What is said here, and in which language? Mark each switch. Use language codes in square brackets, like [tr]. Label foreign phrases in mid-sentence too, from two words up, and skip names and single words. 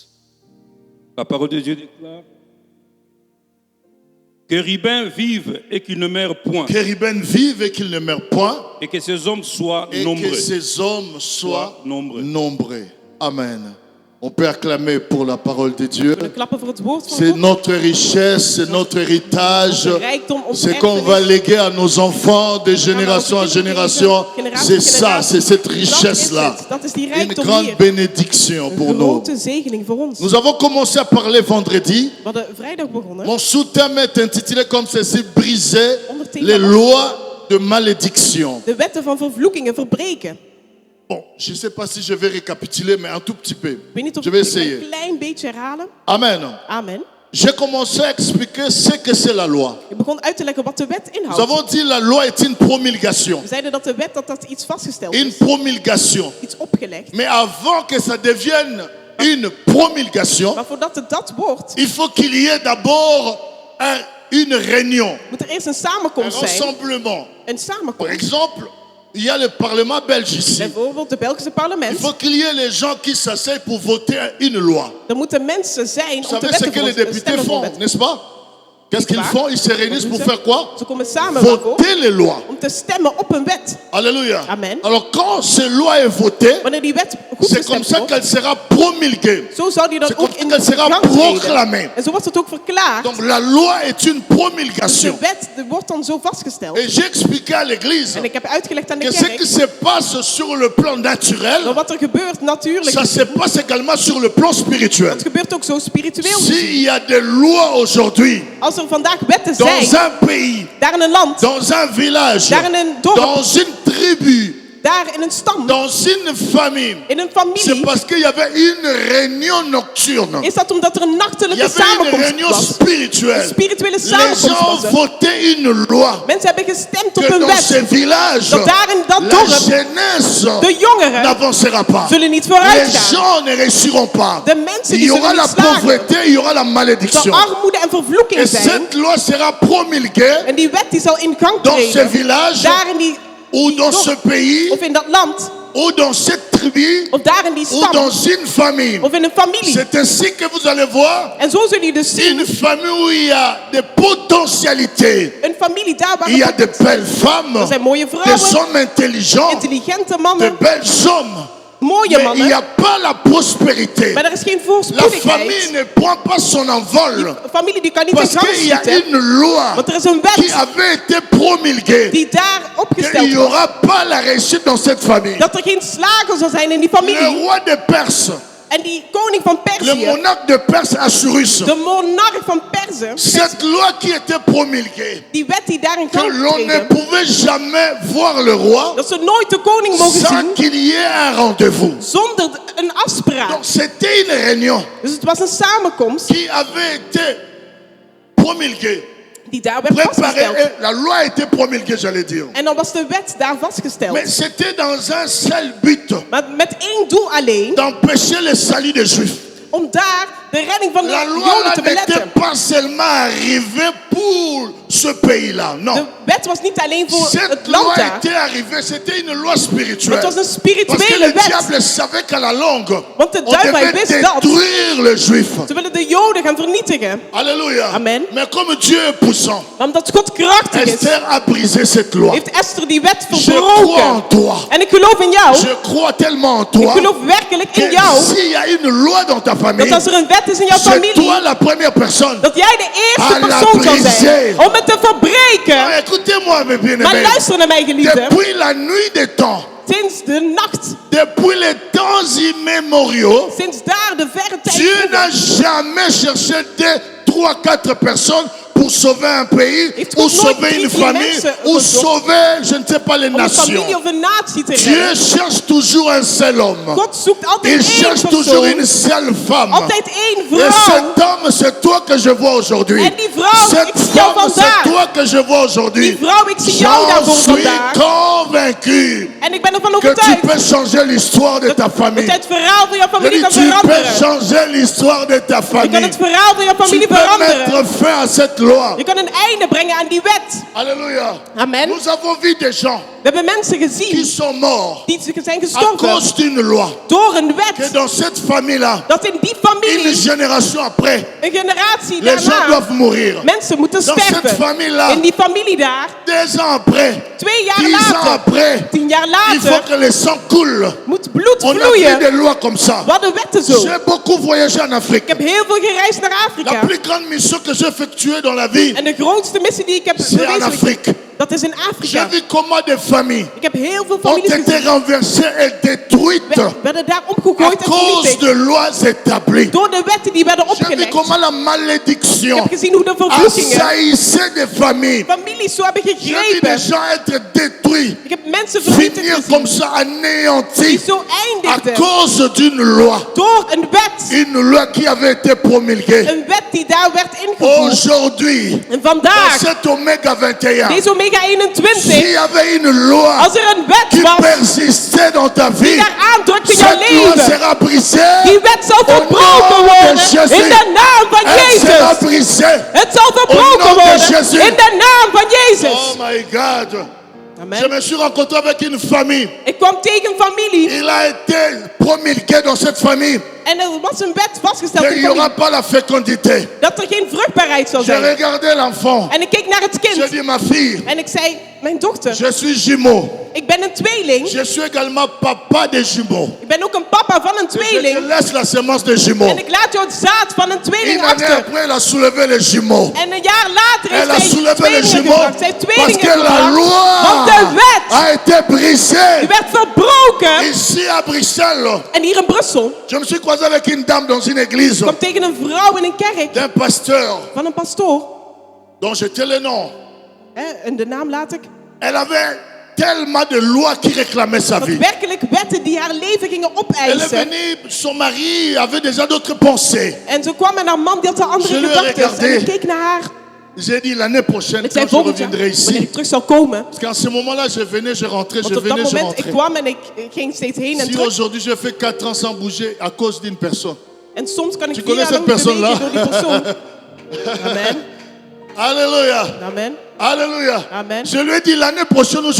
[fr] La parole de Dieu déclare que Ribin vive et qu'il ne meure point, Que Ruben vive et qu'il ne meure point, et que ces hommes soient et nombreux. que ces hommes soient nombreux. nombreux. Amen. On peut acclamer pour la parole de Dieu. [nl] We kunnen klappen voor het woord van [fr] C'est [nl] God. [fr] notre richesse, c'est notre héritage. [nl] Onze rijkdom, onze [fr] C'est qu'on va [nl] erfenis. [fr] léguer à nos enfants de génération en génération. C'est ça, c'est cette richesse-là. [nl] Dat is die [fr] Une [nl] rijkdom [fr] grande [nl] hier. [fr] bénédiction pour [nl] Een [fr] nous. [nl] grote zegening voor ons. [fr] Nous avons commencé à parler vendredi. [nl] We hadden vrijdag begonnen. [fr] Mon sous-thème est intitulé comme ceci: briser les lois de malédiction. [nl] De wetten van vervloeking en verbreken. [fr] Bon, je ne sais pas si je vais récapituler, mais un tout petit peu. [nl] Ik weet niet of [fr] Je vais [nl] ik [fr] essayer. [nl] een klein beetje herhalen. Amen. Amen. [fr] J'ai commencé à expliquer ce que c'est la loi. [nl] Ik begon uit te leggen wat de wet [fr] Nous [nl] inhoudt. [fr] avons dit la loi est une promulgation. [nl] We zeiden dat de wet dat iets vastgesteld [fr] Une [nl] is. [fr] promulgation. [nl] Iets opgelegd. [fr] Mais avant que ça devienne une promulgation, [nl] Maar voordat het dat wordt, [fr] il faut qu'il y ait d'abord une réunion, [nl] moet er eerst een [fr] un [nl] samenkomst zijn. [fr] rassemblement. [nl] Een [fr] Par [nl] samenkomst. [fr] exemple, il y a le Parlement belge ici. [nl] Bijvoorbeeld de Belgische [fr] Il [nl] parlement. [fr] faut qu'il y ait les gens qui s'asseyent pour voter une loi. [nl] Er moeten mensen zijn [fr] Vous [nl] om te [fr] savez ce [nl] wetten [fr] que [nl] voor [fr] les [nl] ons te [fr] députés [nl] stemmen voor [fr] font, [nl] wet. [fr] n'est-ce pas? Qu'est-ce qu'ils font? Ils se réunissent pour faire quoi? [nl] Ze komen samen waarvoor? [fr] Voter les lois. [nl] Om te stemmen op een wet. [fr] Alléluia. Amen. Alors quand cette loi est votée, [nl] Wanneer die wet [fr] c'est comme [nl] goedgestemd [fr] ça [nl] wordt, [fr] qu'elle sera promulguée. [nl] zo zou die dan [fr] C'est [nl] ook [fr] comme [nl] in [fr] ça qu'elle sera [nl] gang treden. [fr] proclamée. [nl] En zo wordt het ook verklaard. [fr] Donc la loi est une [nl] De [fr] promulgation. [nl] wet wordt dan zo vastgesteld. [fr] Et j'ai expliqué à l'église [nl] En ik heb uitgelegd aan de [fr] que ce qui [nl] kerk [fr] se passe sur le plan [nl] dat [fr] naturel, [nl] wat er gebeurt natuurlijk. [fr] ça se passe également sur le plan spirituel. [nl] Het gebeurt ook zo spiritueel. [fr] S'il y a des lois aujourd'hui [nl] Als er vandaag wetten [fr] dans [nl] zijn, [fr] un pays, [nl] daar in een land, [fr] dans un village, [nl] daar in een dorp, [fr] dans une tribu, [nl] daar in een stam, [fr] dans une famille, [nl] in een [fr] c'est [nl] familie, [fr] parce qu'il y avait une réunion nocturne. [nl] is dat omdat er een [fr] Il y [nl] nachtelijke [fr] avait une [nl] samenkomst [fr] réunion [nl] was. Een [fr] spirituelle. [nl] spirituele [fr] Les [nl] samenkomst [fr] gens [nl] was er. [fr] votaient une loi [nl] Mensen hebben gestemd op [fr] que [nl] een [fr] dans ce [nl] wet. [fr] village, [nl] Dat daar in dat [fr] la [nl] dorp [fr] jeunesse [nl] de jongeren [fr] n'avancera pas. [nl] zullen niet [fr] Les [nl] vooruit gaan. [fr] gens ne réussiront pas. [nl] De mensen [fr] Il [nl] die [fr] y aura [nl] zullen [fr] la [nl] niet slagen. [fr] pauvreté, il y aura la [nl] Er [fr] malédiction. [nl] zal armoede en vervloeking [fr] Et [nl] zijn. [fr] cette loi sera promulguée [nl] En die wet die zal in gang [fr] dans ce [nl] treden. [fr] village [nl] Daar in die [fr] ou dans ce pays [nl] of in dat land [fr] ou dans cette tribu [nl] of daar in die [fr] ou [nl] stam [fr] dans une famille. [nl] of in een familie. [fr] C'est ainsi que vous allez voir [nl] En zo zullen jullie dus zien, [fr] une famille où il y a des potentialités. [nl] een familie daar waar [fr] Il y a de belles femmes, [nl] er zijn mooie [fr] des [nl] vrouwen, [fr] hommes intelligents, [nl] intelligente [fr] de [nl] mannen, [fr] belles hommes. [nl] mooie [fr] Mais il n'y [nl] mannen. [fr] a pas la prospérité. [nl] Maar er is geen [fr] La famille [nl] voorspoedigheid. [fr] ne prend pas son envol [nl] Een familie die kan niet in [fr] parce [nl] gang [fr] qu'il y a [nl] schieten. [fr] une loi [nl] Want er is een [fr] qui [nl] wet [fr] avait été promulguée. [nl] die daar [fr] Il [nl] opgesteld [fr] n'y [nl] wordt. [fr] aura pas la réussite dans cette famille. [nl] Dat er geen slager zal zijn in die [fr] Le [nl] familie. [fr] roi de Perse, [nl] En die koning van [fr] le [nl] Perzië, [fr] monarque de Perse Assurus, [nl] de monarch van Perzië, [fr] cette loi qui était promulguée, [nl] die wet die daar in [fr] que [nl] gang [fr] l'on ne [nl] treden, [fr] pouvait jamais voir le roi [nl] dat ze nooit de koning mogen [fr] sans [nl] zien [fr] qu'il y ait un rendez-vous. [nl] zonder een afspraak. [fr] Donc c'était une réunion [nl] Dus het was een samenkomst [fr] qui avait été promulguée, [nl] die daar werd [fr] préparée, [nl] vastgesteld. [fr] et la loi a été promulguée, j'allais dire. [nl] En dan was de wet daar vastgesteld. [fr] Mais c'était dans un seul but, [nl] Maar met één doel alleen, [fr] d'empêcher le salut des Juifs. [nl] om daar de redding van de [fr] La loi [nl] Joden [fr] là [nl] te [fr] n'était [nl] beletten. [fr] pas seulement arrivée pour ce pays-là, [nl] De [fr] non. [nl] wet was niet alleen voor [fr] Cette [nl] het [fr] loi [nl] land daar. [fr] était arrivée, c'était une loi spirituelle. [nl] Het was een [fr] Parce que [nl] spirituele [fr] le [nl] wet. [fr] diable savait qu'à la longue, [nl] Want de [fr] on [nl] duivel [fr] devait [nl] wist dat. [fr] détruire le juif. [nl] Ze willen de Joden gaan vernietigen. [fr] Alléluia. Amen. Mais comme Dieu est puissant, [nl] Maar omdat God krachtig is, [fr] Esther a brisé cette loi. [nl] heeft Esther die wet [fr] Je crois en [nl] verbroken. [fr] toi. [nl] En ik geloof in jou. [fr] Je crois tellement en [nl] Ik [fr] toi [nl] geloof werkelijk in [fr] que [nl] jou. [fr] s'il y a une loi dans ta famille, [nl] Dat als er een wet is in jouw [fr] c'est [nl] familie, [fr] toi la première personne. [nl] dat jij de eerste [fr] à la [nl] persoon zal [fr] briser. [nl] zijn om het te verbreken. [fr] Ah, écoutez-moi, mes [nl] Maar [fr] bien-aimés. [nl] luister naar mij, geliefden. [fr] Depuis la nuit des temps, [nl] Sinds de nacht, [fr] depuis les temps immémoriaux, [nl] sinds daar de verre tijd [fr] Dieu [nl] vroeger, [fr] n'a jamais cherché 2, 3, 4 personnes pour sauver un pays, [nl] Heeft [fr] ou [nl] God nooit [fr] sauver une [nl] 3 [fr] famille, [nl] mensen [fr] ou [nl] gezocht [fr] sauver, je ne sais pas, les [nl] om een familie [fr] nations. [nl] of een natie te [fr] Dieu [nl] redden. [fr] cherche toujours un seul homme. [nl] God zoekt altijd [fr] Il [nl] één [fr] cherche toujours une [nl] persoon, [fr] seule femme. [nl] altijd één [fr] Et [nl] vrouw. [fr] cet homme, c'est toi que je vois aujourd'hui. [nl] En die vrouw, [fr] Cette [nl] ik zie jou [fr] femme, [nl] vandaag. [fr] c'est toi que je vois aujourd'hui. [nl] Die vrouw, ik zie jou [fr] J'en [nl] daarvoor [fr] suis [nl] vandaag. [fr] convaincu [nl] En ik ben ervan [fr] que tu [nl] overtuigd [fr] peux changer l'histoire de ta [nl] dat [fr] famille. [nl] je het verhaal van jouw [fr] Je [nl] familie [fr] dis, [nl] kan [fr] tu peux [nl] veranderen. [fr] changer l'histoire de ta [nl] Je kan [fr] famille. [nl] het verhaal van jouw [fr] Tu [nl] familie [fr] peux [nl] veranderen. [fr] mettre fin à cette loi. [nl] Je kan een einde brengen aan die wet. [fr] Alléluia. Amen. Nous avons vu des gens [nl] We hebben mensen [fr] qui [nl] gezien [fr] sont morts [nl] die zijn [fr] à [nl] gestorven [fr] cause d'une loi. [nl] door een [fr] Que [nl] wet. [fr] dans cette famille-là, [nl] Dat in die [fr] une [nl] familie, [fr] génération après, [nl] een generatie [fr] les gens [nl] daarna, [fr] doivent mourir. [nl] mensen moeten [fr] Dans cette [nl] sterven. [fr] famille-là, [nl] In die familie daar, [fr] 2 ans après, [nl] 2 jaar [fr] 10 ans [nl] later, [fr] après, [nl] 10 jaar [fr] il faut [nl] later, [fr] que le sang coule. [nl] moet bloed [fr] On a vu [nl] vloeien. [fr] des lois comme ça. [nl] We hadden wetten zo. [fr] J'ai beaucoup voyagé en Afrique. [nl] Ik heb heel veel gereisd naar [fr] La [nl] Afrika. [fr] plus grande mission que j'ai effectuée dans la vie, [nl] En de grootste missie die ik heb [fr] c'est en [nl] verwezenlijkt, [fr] Afrique. [nl] dat is in [fr] J'ai [nl] Afrika. [fr] vu comment des familles [nl] Ik heb heel veel [fr] ont [nl] families [fr] été [nl] gezien. [fr] renversées et détruites [nl] Werden daar [fr] à [nl] opgegooid en [fr] cause [nl] vernietigd. [fr] de lois établies. [nl] Door de wetten die werden [fr] J'ai vu [nl] opgelegd. [fr] comment la [nl] Ik [fr] malédiction [nl] heb gezien hoe de vervloekingen [fr] assaillissait des familles. [nl] families zo hebben [fr] J'ai vu des [nl] gegrepen. [fr] gens être détruits, [nl] Ik heb mensen vernietigd [fr] finir [nl] gezien. [fr] comme ça, [nl] Die [fr] anéantis [nl] zo [fr] à [nl] eindigden. [fr] cause d'une loi. [nl] Door een wet. [fr] Une loi qui avait été promulguée. [nl] Een wet die daar werd ingevoerd. [fr] Aujourd'hui, [nl] En [fr] dans [nl] vandaag, [fr] cet Oméga 21, [nl] deze Omega [fr] s'il [nl] 21, [fr] y avait une loi [nl] als er een wet [fr] qui [nl] was [fr] persistait dans ta [nl] die [fr] vie, [nl] daar aandrukt in jouw [fr] cette loi [nl] leven, [fr] sera brisée. [nl] die wet zal [fr] Au [nl] verbroken [fr] nom de [nl] worden [fr] Jésus. [nl] in de naam van [fr] Elle sera [nl] Jezus. [fr] brisée. [nl] Het zal verbroken [fr] Au nom de [nl] worden [fr] Jésus. [nl] in de naam van [en] Oh [nl] Jezus. [en] my God. [fr] Je Amen. me suis rencontré avec une famille. [nl] Ik kwam tegen een familie [fr] Il a été promulgué dans cette famille [nl] en er was een wet vastgesteld [fr] qu'il [nl] in [fr] n'y [nl] de [fr] aura [nl] familie [fr] pas la fécondité. [nl] dat er geen vruchtbaarheid zou [fr] J'ai [nl] zijn. [fr] regardé l'enfant. [nl] En ik keek naar het [fr] J'ai [nl] kind [fr] dit, ma fille, [nl] en ik zei, mijn dochter, [fr] je suis jumeau. [nl] ik ben een tweeling. [fr] Je suis également papa des jumeaux. [nl] Ik ben ook een papa van een [fr] Et je te [nl] tweeling. [fr] laisse la semence des jumeaux. [nl] En ik laat jou het zaad van een tweeling [fr] Une année [nl] achter. [fr] après, elle a soulevé les jumeaux. [nl] En een jaar later [fr] Elle a [nl] heeft zij [fr] soulevé les [nl] tweelingen [fr] jumeaux [nl] gebracht. Zij heeft [fr] parce [nl] tweelingen [fr] que la [nl] gebracht. [fr] loi [nl] Want de wet [fr] a été [nl] die [fr] brisée. [nl] werd verbroken. [fr] Ici à Bruxelles, [nl] En hier in Brussel [fr] je me suis croisé avec une dame dans une église [nl] kwam tegen een vrouw in een kerk [fr] d'un pasteur [nl] van een pastoor. [fr] dont j'étais le nom. [nl] En de naam laat ik. [fr] Elle avait tellement de lois qui réclamaient sa [nl] Dat [fr] vie. [nl] werkelijk wetten die haar leven gingen [fr] Elle est [nl] opeisen. [fr] venue, son mari avait déjà d'autres pensées. [nl] En zo kwam en haar man die had de andere [fr] Je lui ai [nl] gedachten. [fr] regardé. [nl] En ik keek naar haar. [fr] J'ai dit l'année prochaine, [nl] Ik zei [fr] quand je [nl] volgend jaar, [fr] reviendrai [nl] wanneer [fr] ici, [nl] ik terug zou komen. [fr] parce qu'en ce moment-là, je venais, je rentrais, je [nl] Want op dat [fr] venais, je [nl] moment, ik [fr] rentrais. [nl] kwam en ik ging steeds heen en [fr] Si [nl] terug. [fr] aujourd'hui je fais 4 ans sans bouger à cause d'une personne. [nl] En soms kan ik [fr] Tu [nl] 4 [fr] connais [nl] jaar lang [fr] cette [nl] bewegen [fr] personne-là? [nl] door die persoon. Amen. [fr] Alléluia. Amen. Alléluia. Amen. Je lui ai dit l'année prochaine où je